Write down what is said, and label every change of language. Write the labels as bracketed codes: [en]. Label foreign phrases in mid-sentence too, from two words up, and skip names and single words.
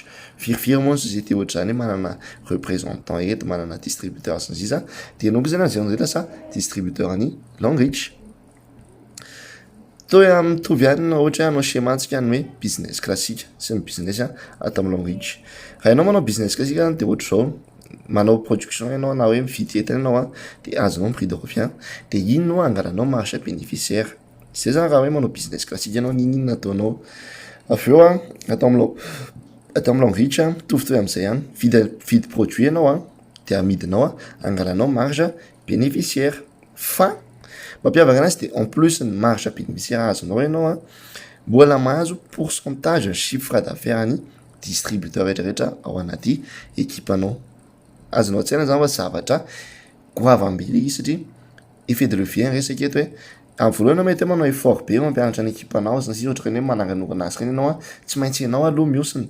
[mg] Firifiry moa ny société ohatr'izany manana représentant eto manana distributeur sy ny sisa de ianao koa zany am'zay lasa distributeur any long reach. Toa mitovy ihany ohatra hoe anao schémantsika ny hoe [fr] business classique [mg] sy ny business atao amin'ny long reach. Raha ianao manao [fr] business classique [mg] de ohatra zao manao production ianao na hoe mividy entana ianao de azonao [fr] prix de revient [mg] de iny no angalanao [fr] marge bénéficiaire. [mg] Zay zany raha hoe manao [fr] business classique [mg] ianao ninona ataonao. Avy eo atao amin'ny long reach mitovy am'izay ihany vidy produit ianao de amidinao angalanao [fr] marge bénéficiaire [mg] fa mampiavaka anazy de [fr] en plus [mg] ny [fr] marge bénéficiaire [mg] azonao ianao mbola mahazo [fr] pourcentage chiffre d'affaires [mg] ny distributeur rehetrarehetra ao anaty équipe anao. Azonao tsaina zany fa zavatra goavam-be izy satria [fr] effet de levier [mg] resaka eto hoe amin'ny voalohany mety manao effort be mampianatra ny équipe anao sy ohatra ny hoe mananganora azy reny ianao tsy maintsy ianao aloha miosina.